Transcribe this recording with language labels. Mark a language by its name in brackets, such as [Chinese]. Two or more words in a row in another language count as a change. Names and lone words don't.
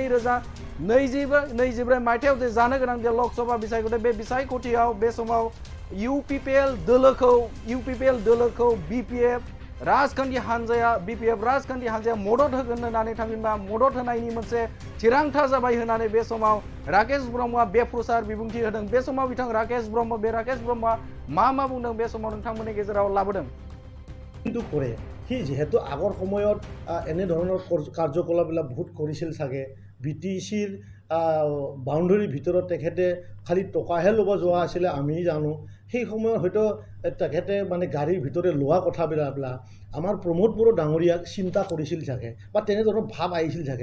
[Bodo] 2024 मायथाइयाव जे जानो गोनां जे लकसभा बिसायख'थि बे बिसायख'थियाव बे समाव इउपिपिएल दोलोखौ बिपिएफ राजखान्थि हान्जाया मदद होगोन होननानै थामहिनबा मदद होनायनि मोनसे थिरांथा जाबाय होननानै बे समाव राकेश ब्रह्मआ बेफ्रुसार बिबुंथि होदों। बे समाव बिथां राकेश ब्रह्मआ मा बुंदों बे समाव नोंथांमोननि गेजेराव लाबोदों। [Assamese] কিন্তু কৰে সি যেহেতু আগৰ সময়ত এনেধৰণৰ কাৰ্যকলাপবিলাক বহুত কৰিছিল চাগে বিটিচিৰ বাউণ্ডাৰীৰ ভিতৰত তেখেতে খালি টকাহে ল'ব যোৱা আছিলে আমি জানো। সেই সময়ত হয়তো তেখেতে মানে গাড়ীৰ ভিতৰে লোৱা কথাবিলাক আমাৰ প্ৰমোদ বড়ো ডাঙৰীয়াক চিন্তা কৰিছিল চাগে বা তেনেধৰণৰ ভাৱ আহিছিল চাগে।